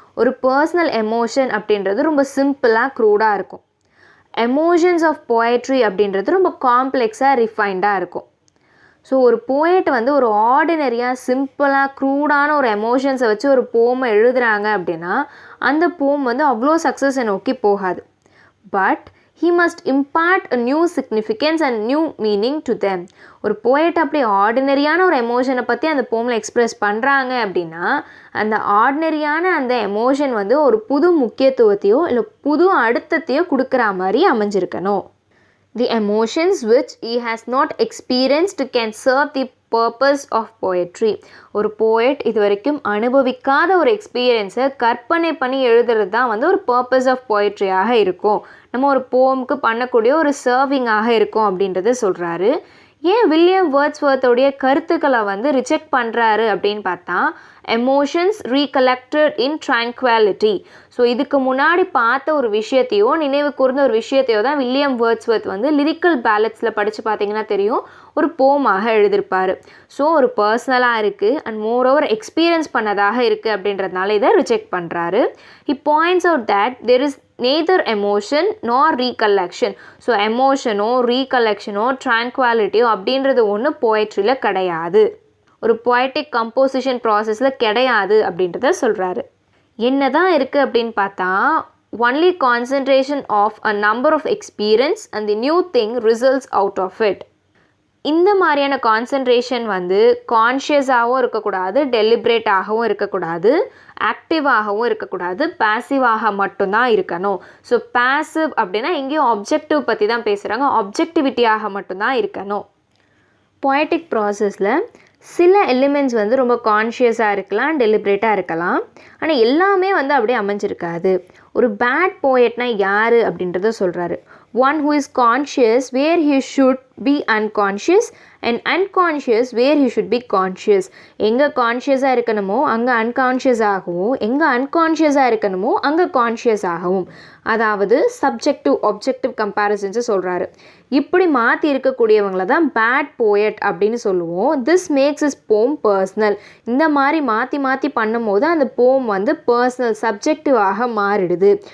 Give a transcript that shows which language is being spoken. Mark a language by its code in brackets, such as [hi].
[ta] ஒரு personal emotion அப்படின்றது ரொம்ப சிம்பிளாக க்ரூடாக இருக்கும். எமோஷன்ஸ் ஆஃப் போயட்ரி அப்படின்றது ரொம்ப காம்ப்ளெக்ஸாக ரிஃபைண்டாக இருக்கும். ஸோ ஒரு போயட் வந்து ஒரு ஆர்டினரியாக சிம்பிளாக க்ரூடான ஒரு எமோஷன்ஸை வச்சு ஒரு போமை எழுதுகிறாங்க அப்படின்னா அந்த போம் வந்து அவ்வளோ சக்ஸஸை நோக்கி போகாது. [en] But he must impart a new significance and new meaning to them. [ta] ஒரு போயட் அப்படி ஆர்டினரியான ஒரு எமோஷனை பற்றி அந்த போமில் எக்ஸ்ப்ரெஸ் பண்ணுறாங்க அப்படின்னா அந்த ஆர்டினரியான அந்த எமோஷன் வந்து ஒரு புது முக்கியத்துவத்தையோ இல்லை புது அர்த்தத்தையோ கொடுக்குற மாதிரி அமைஞ்சிருக்கணும். [en] The emotions which he has not experienced can serve the purpose of poetry. [ta] ஒரு போயட் இது வரைக்கும் அனுபவிக்காத ஒரு எக்ஸ்பீரியன்ஸை கற்பனை பண்ணி எழுதுறது தான் வந்து ஒரு பர்பஸ் ஆஃப் போயட்ரியாக இருக்கும். நம்ம ஒரு போமுக்கு பண்ணக்கூடிய ஒரு சர்விங்காக இருக்கும் அப்படின்றத சொல்கிறாரு. ஏன் வில்லியம் வேர்ட்ஸ்வர்த்தோடைய கருத்துக்களை வந்து ரிஜெக்ட் பண்ணுறாரு அப்படின்னு பார்த்தா, [en] Emotions recollected in tranquillity. [ta] ஸோ இதுக்கு முன்னாடி பார்த்த ஒரு விஷயத்தையோ நினைவு கூர்ந்த ஒரு விஷயத்தையோ தான் வில்லியம் வேர்ட்ஸ்வர்த் வந்து லிரிக்கல் பேலட்ஸில் படித்து பார்த்தீங்கன்னா தெரியும் ஒரு போமாக எழுதியிருப்பார். ஸோ ஒரு பர்சனலாக இருக்குது அண்ட் மோர் ஓவர் எக்ஸ்பீரியன்ஸ் பண்ணதாக இருக்குது அப்படின்றதுனால இதை ரிஜெக்ட் பண்ணுறாரு. [en] He points out that there is neither emotion nor recollection. [ta] So எமோஷனோ ரீகலெக்ஷனோ ட்ராங்குவாலிட்டியோ அப்படின்றது ஒன்று போயட்ரியில் கிடையாது, ஒரு poetic composition ப்ராசஸில் கிடையாது அப்படின்றத சொல்கிறாரு. என்ன தான் இருக்குது அப்படின்னு பார்த்தா, [en] only concentration of a number of experience and the new thing results out of it. [ta] இந்த மாதிரியான கான்சன்ட்ரேஷன் வந்து கான்ஷியஸாகவும் இருக்கக்கூடாது, டெலிப்ரேட்டாகவும் இருக்கக்கூடாது, ஆக்டிவாகவும் இருக்கக்கூடாது, பேசிவாக மட்டும்தான் இருக்கணும். ஸோ பேசிவ் அப்படின்னா எங்கேயும் ஆப்ஜெக்டிவ் பற்றி தான் பேசுகிறாங்க, ஆப்ஜெக்டிவிட்டியாக மட்டும்தான் இருக்கணும். பொயட்டிக் ப்ராசஸில் சில எலிமெண்ட்ஸ் வந்து ரொம்ப கான்ஷியஸாக இருக்கலாம், டெலிப்ரேட்டாக இருக்கலாம், ஆனால் எல்லாமே வந்து அப்படியே அமைஞ்சிருக்காது. ஒரு பேட் போயட்னா யார் அப்படின்றத சொல்கிறாரு. [en] One who is conscious where he should be unconscious and unconscious where he should be conscious. [ta] எங்கே கான்ஷியஸாக இருக்கணுமோ அங்கே அன்கான்ஷியஸாகவும், எங்கே அன்கான்ஷியஸாக இருக்கணுமோ அங்கே கான்ஷியஸாகவும், அதாவது சப்ஜெக்டிவ் ஆப்ஜெக்டிவ் கம்பேரிசன்ஸை சொல்கிறாரு. இப்படி மாற்றி இருக்கக்கூடியவங்களை தான் பேட் போயட் அப்படின்னு சொல்லுவோம். [en] This makes is poem personal. [ta] இந்த மாதிரி மாற்றி மாற்றி பண்ணும்போது அந்த போம் வந்து பர்சனல் சப்ஜெக்டிவாக மாறிடுது.